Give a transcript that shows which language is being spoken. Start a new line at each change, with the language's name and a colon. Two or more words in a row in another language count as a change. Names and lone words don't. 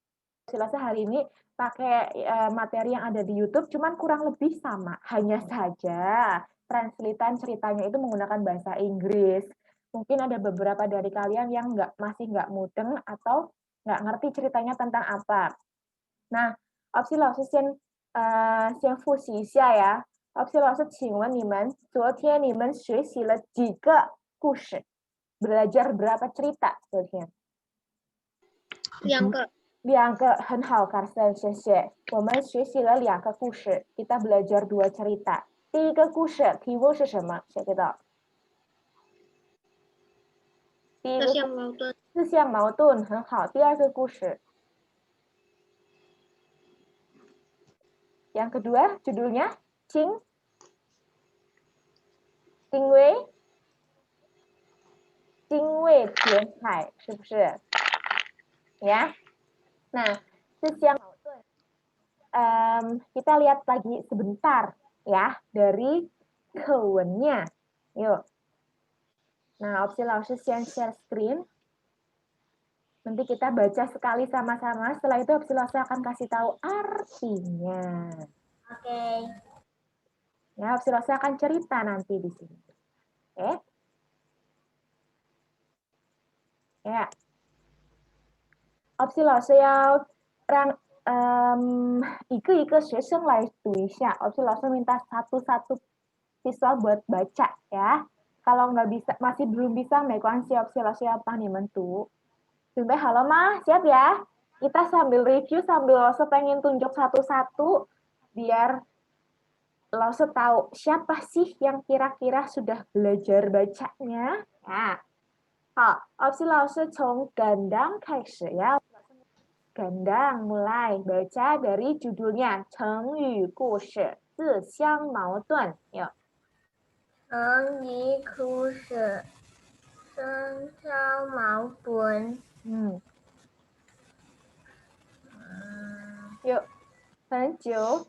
Indonesian: Opsi Laus hari ini pakai materi yang ada di YouTube, cuman kurang lebih sama. Hanya saja translatean ceritanya itu menggunakan bahasa Inggris. Mungkin ada beberapa dari kalian yang masih nggak mudeng atau nggak ngerti ceritanya tentang apa.
Chinese: Nah, Opsi Laus 先复习一下呀。Opsi老师，请问你们昨天你们学习了几个故事？
Indonesian: Belajar berapa cerita 昨天？
Chinese: 两个。两个，很好 Karsen， 谢谢。我们学习了两个故事，
Indonesian: kita belajar dua cerita。
Chinese: 第一个故事题目是什么？谁知道？第一个自相矛盾。自相矛盾，很好。第二个故事，
Indonesian: yang kedua judulnya Qing Wei 精卫填海，是不是？Ya. Nah, yang kita lihat lagi sebentar ya dari kewennya. Yuk. Nah, Opsi Laus share screen. Nanti kita baca sekali sama-sama. Setelah itu Opsi Laus akan kasih tahu artinya. Oke. Ya, Opsi Laus akan cerita nanti di sini. Oke. Ya. Opsi Laus
Chinese: 要让一个一个学生来读一下。
Indonesian: Opsi Laus minta satu-satu siswa buat baca ya. Kalau nggak bisa, masih belum bisa,
Chinese: 没关系，Opsi Laus 要帮你们读。准备好了吗？
Indonesian: Siap ya? Kita sambil review, sambil Laus pengen tunjuk satu-satu biar Laus tahu siapa sih yang kira-kira sudah belajar bacanya. Nah,
Chinese: 好，Opsi Laus 从 Gandang 开始 ya.
Indonesian: Gandang mulai baca dari judulnya 成语故事自相矛盾。Yuk.
Chinese: 成语故事自相矛盾。
Indonesian: Yuk.
Chinese: 很久。